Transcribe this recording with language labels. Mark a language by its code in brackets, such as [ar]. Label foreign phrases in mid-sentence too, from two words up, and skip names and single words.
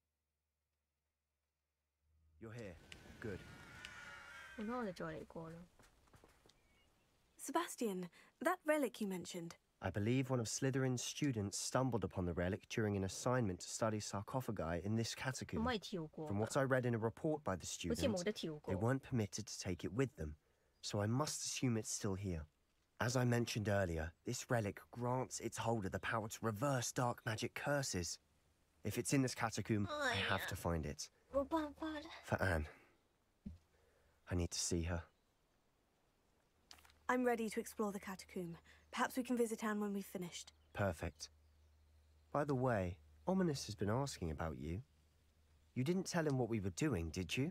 [en] You're here. Good. [yue] 好啦，我哋再嚟過啦。 [en] Sebastian, that relic you mentioned. I believe one of Slytherin's students stumbled upon the relic during an assignment to study sarcophagi in this [yue] 可唔 [en] catacomb. [yue] 可以跳過 [en] From [yue] 㗎？ [en] what I read in a report by the [yue] 好似冇 [en] student, [yue] 得跳 [en] they [yue] 過。 [en] weren't permitted to take it with them, so I must assume it's still here. As I mentioned earlier, this relic grants its holder the power to reverse dark magic curses. If it's in this catacomb, I have to find it. [yue] 冇辦法啦。 [en] For Anne. I need to see her. I'm ready to explore the catacomb. Perhaps we can visit Anne when we've finished. Perfect. By the way, Ominous has been asking about you. You didn't tell him what we were doing, did you?